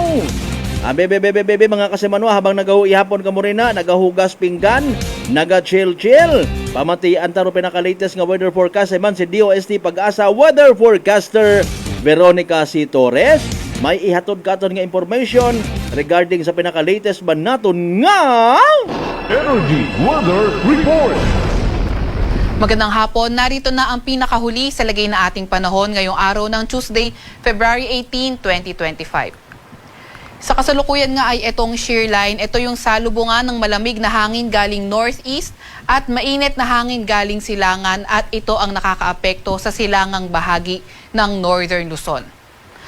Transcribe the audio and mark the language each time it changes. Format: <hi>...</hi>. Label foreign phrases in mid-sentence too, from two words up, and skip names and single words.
<hil>Bebe mga kasimanwa, habang nagahuihapon ka mo rin na, nagahugas pinggan, naga-chill-chill. Pamatian taro pinaka-latest nga weather forecast ay man si DOST Pag-asa weather forecaster Veronica C. Torres. May ihatod katon nga information regarding sa pinaka-latest ba naton nga</hil> <en>Energy Weather Report.</en> <tl>Magandang hapon, narito na ang pinakahuli sa lagay na ating panahon ngayong araw ng Tuesday, February 18, 2025. Sa kasalukuyan nga ay itong shear line, ito yung salubungan ng malamig na hangin galing northeast at mainit na hangin galing silangan at ito ang nakakaapekto sa silangang bahagi ng Northern Luzon.</tl>